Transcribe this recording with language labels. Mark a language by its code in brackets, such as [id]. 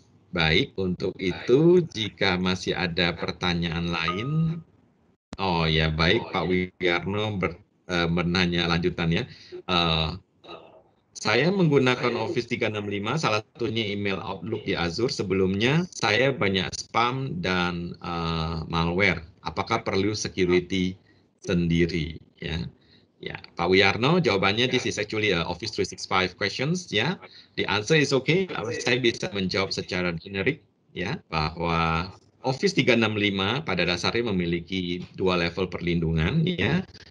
[id] Baik, untuk itu jika masih ada pertanyaan lain, oh ya baik Pak Wiyarno menanya lanjutannya. Saya menggunakan Office 365, salah satunya email Outlook di Azure. Sebelumnya saya banyak spam dan malware. Apakah perlu security sendiri? Ya, ya, Pak Wiyarno, jawabannya [en] this is actually a Office 365 questions. [id] Ya, [en] the answer is okay. [id] Saya bisa menjawab secara generik, ya, bahwa Office 365 pada dasarnya memiliki dua level perlindungan, ya.